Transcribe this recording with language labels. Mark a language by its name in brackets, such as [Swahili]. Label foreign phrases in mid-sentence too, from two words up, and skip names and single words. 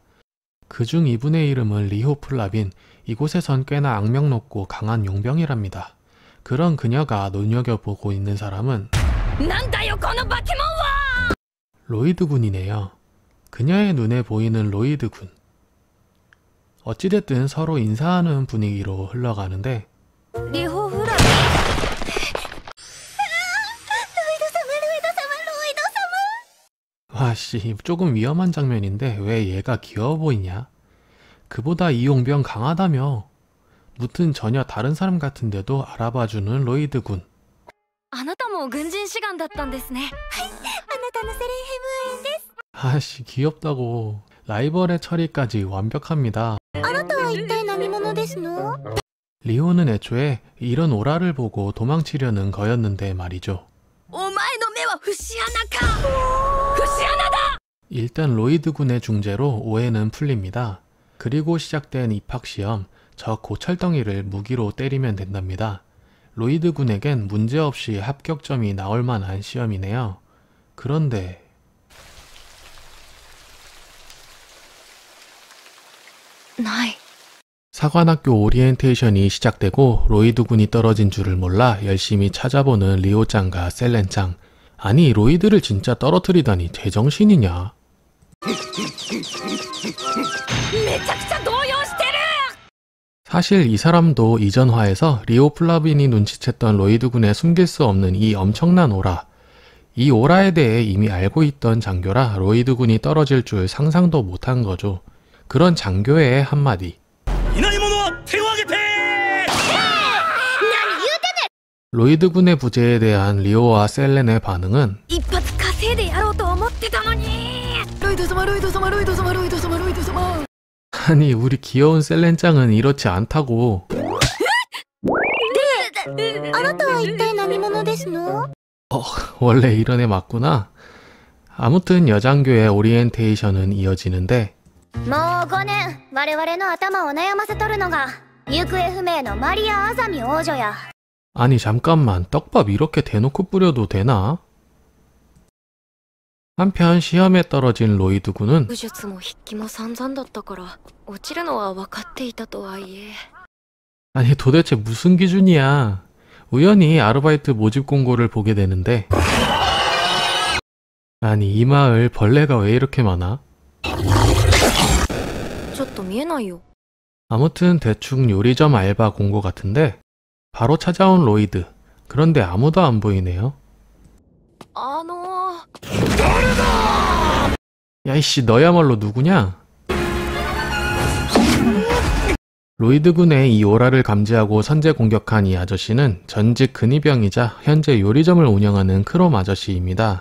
[Korean] 그중 이분의 이름은 리호 플라빈. 이곳에선 꽤나 악명 높고 강한 용병이랍니다. 그런 그녀가 눈여겨보고 있는 사람은 로이드 군이네요. 그녀의 눈에 보이는 로이드 군. 어찌됐든 서로 인사하는 분위기로 흘러가는데 [Japanese] リホフラ [Korean] 와씨, 조금 위험한 장면인데 왜 얘가 귀여워 보이냐? 그보다 이 용병 강하다며. 무튼 전혀 다른 사람 같은데도 알아봐주는 로이드 군. [Japanese] あなたも軍人志願だったんですね。あなたのセレンヘムです。 [Korean] 아씨, 귀엽다고. 라이벌의 처리까지 완벽합니다. [Japanese] あなたは一体何者ですの？ [Korean] 리오는 애초에 이런 오라를 보고 도망치려는 거였는데 말이죠. [Japanese] お前の目は節穴か。節穴だ。 [Korean] 일단 로이드 군의 중재로 오해는 풀립니다. 그리고 시작된 입학시험. 저 고철덩이를 무기로 때리면 된답니다. 로이드 군에겐 문제없이 합격점이 나올 만한 시험이네요. 그런데 [Japanese] ない。 [Korean] 사관학교 오리엔테이션이 시작되고 로이드 군이 떨어진 줄을 몰라 열심히 찾아보는 리오짱과 셀렌짱. 아니, 로이드를 진짜 떨어뜨리다니 제정신이냐? [Japanese] めちゃくちゃ動揺してる。 [Korean] 사실 이 사람도 이전 화에서 리오 플라빈이 눈치챘던 로이드 군의 숨길 수 없는 이 엄청난 오라. 이 오라에 대해 이미 알고 있던 장교라 로이드 군이 떨어질 줄 상상도 못한 거죠. 그런 장교의 한마디. [Japanese] いない者は手を挙げて。 [Korean] 로이드 군의 부재에 대한 리오와 셀렌의 반응은 [Japanese] 一発稼いでやろうと思ってたのに。ロイド様、ロイド様、ロイド様、ロイド様、ロイド様。 [Korean] 아니, 우리 귀여운 셀렌짱은 이렇지 않다고. [Japanese] あなたは一体何者ですの？ [Korean] 원래 이런 애 맞구나. 아무튼 여장교의 오리엔테이션은 이어지는데 [Japanese] もう5年我々の頭を悩ませとるのが行方不明のマリア・アザミ王女や。 [Korean] 아니 잠깐만, 떡밥 이렇게 대놓고 뿌려도 되나? 한편 시험에 떨어진 로이드 군은 [Japanese] 武術も筆記も散々だったから落ちるのは分かっていたとはいえ。 [Korean] 아니 도대체 무슨 기준이야? 우연히 아르바이트 모집 공고를 보게 되는데, 아니 이 마을 벌레가 왜 이렇게 많아? [Japanese] ちょっと見えないよ。 [Korean] 아무튼 대충 요리점 알바 공고 같은데 바로 찾아온 로이드. 그런데 아무도 안 보이네요. 야이씨 너야말로 누구냐? 로이드 군의 이 오라를 감지하고 선제 공격한 이 아저씨는 전직 근위병이자 현재 요리점을 운영하는 크롬 아저씨입니다.